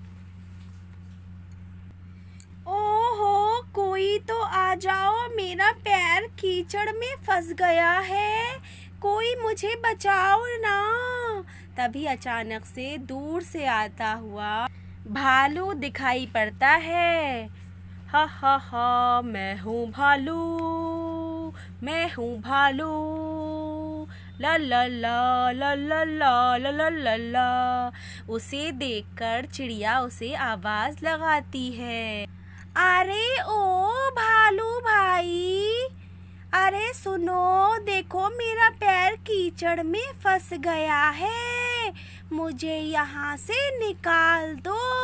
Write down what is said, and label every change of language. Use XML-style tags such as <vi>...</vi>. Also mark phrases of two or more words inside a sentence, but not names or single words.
<hi>ओहो, कोई तो आ जाओ, मेरा पैर कीचड़ में फंस गया है, कोई मुझे बचाओ ना। तभी अचानक से दूर से आता हुआ भालू दिखाई पड़ता है। हा हा हा, मैं हूँ भालू, मैं हूँ भालू, ला ला ला ला ला ला ला ला ला ला। उसे देखकर चिड़िया उसे आवाज लगाती है। अरे ओ भालू भाई, अरे सुनो, देखो मेरा पैर कीचड़ में फंस गया है, मुझे यहाँ से निकाल दो।</hi>